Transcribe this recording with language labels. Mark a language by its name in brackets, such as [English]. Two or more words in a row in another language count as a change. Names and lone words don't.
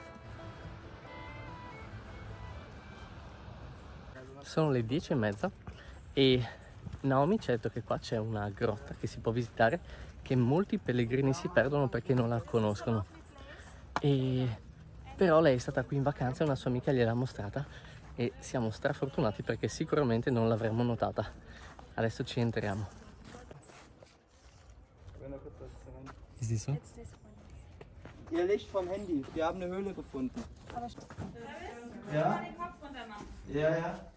[Italian] Sono le 10:30 e Naomi ci ha detto che qua c'è una grotta che si può visitare, che molti pellegrini si perdono perché non la conoscono. Però lei è stata qui in vacanza e una sua amica gliel'ha mostrata e siamo strafortunati perché sicuramente non l'avremmo notata. Adesso ci entriamo. [German] Ist das so? Ihr Licht vom Handy. Wir haben eine Höhle gefunden. Ja? Ja, ja.